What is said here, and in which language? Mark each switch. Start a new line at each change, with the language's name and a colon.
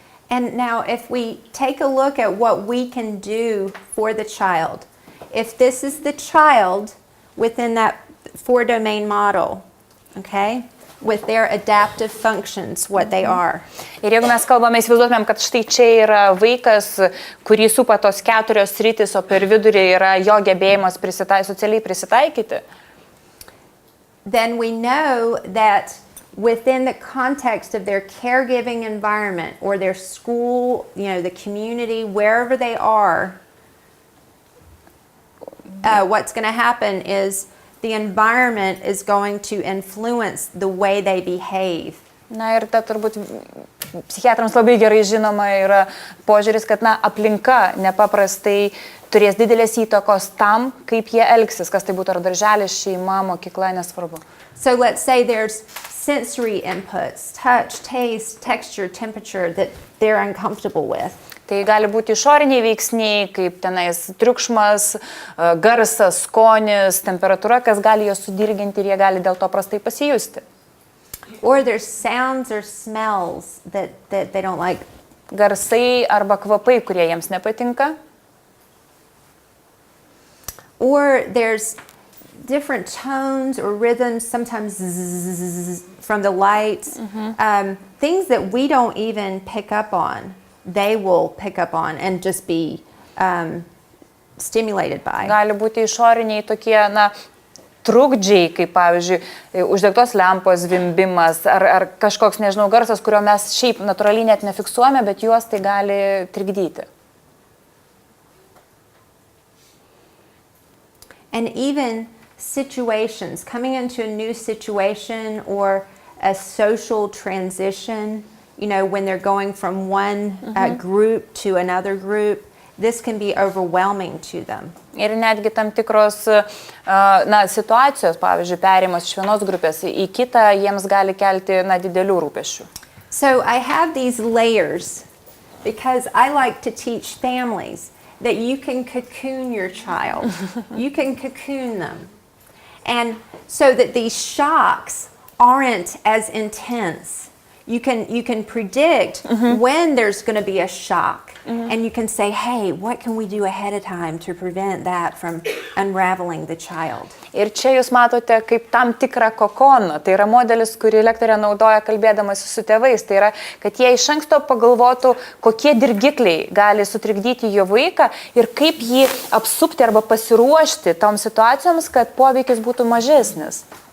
English: And now if we take a look at what we can do for the child, if this is the child within that 4-domain model, okay, with their adaptive functions, what they are.
Lithuanian: Ir jeigu mes kalbame, įsivaizduotumėm, kad štai čia yra vaikas, kurį supa tos 4 sritis, o per vidurį yra jo gebėjimas socialiai prisitaikyti,
English: then we know that within the context of their caregiving environment or their school, the community, wherever they are, what's going to happen is the environment is going to influence the way they behave.
Lithuanian: Na ir ta turbūt psichiatrams labai gerai žinoma yra požiūris, kad aplinka nepaprastai turės didelės įtakos tam, kaip jie elgsis, kas tai būtų ar darželis, šeima, mokykla, nesvarbu.
English: So let's say there's sensory inputs, touch, taste, texture, temperature that they're uncomfortable with.
Lithuanian: Tai gali būti išoriniai veiksniai, kaip tenais triukšmas, garsas, skonis, temperatūra, kas gali juos sudirginti ir jie gali dėl to prastai pasijusti.
English: Or there's sounds or smells that they don't like.
Lithuanian: Garsai arba kvapai, kurie jiems nepatinka.
English: Or there's different tones or rhythms, sometimes zzz from the lights, things that we don't even pick up on, they will pick up on and just be stimulated by.
Lithuanian: Gali būti išoriniai tokie, trukdžiai, kaip pavyzdžiui, uždegtos lempos zvimbimas ar kažkoks, nežinau, garsas, kurio mes šiaip natūraliai net nefiksuojame, bet juos tai gali trikdyti.
English: And even situations, coming into a new situation or a social transition, when they're going from one group to another group, this can be overwhelming to them.
Lithuanian: Ir netgi tam tikros situacijos, pavyzdžiui, perimas iš vienos grupės į kitą, jiems gali kelti didelių rūpesčių.
English: So I have these layers because I like to teach families that you can cocoon your child. You can cocoon them. And so that these shocks aren't as intense. You can predict when there's going to be a shock. And you can say, hey, what can we do ahead of time to prevent that from unraveling the child?
Lithuanian: Ir čia jūs matote kaip tam tikrą kokoną. Tai yra modelis, kurį lektorė naudoja kalbėdamas su tėvais. Tai yra, kad jie iš anksto pagalvotų, kokie dirgikliai gali sutrikdyti jo vaiką ir kaip jį apsupti arba pasiruošti toms situacijoms, kad poveikis būtų mažesnis.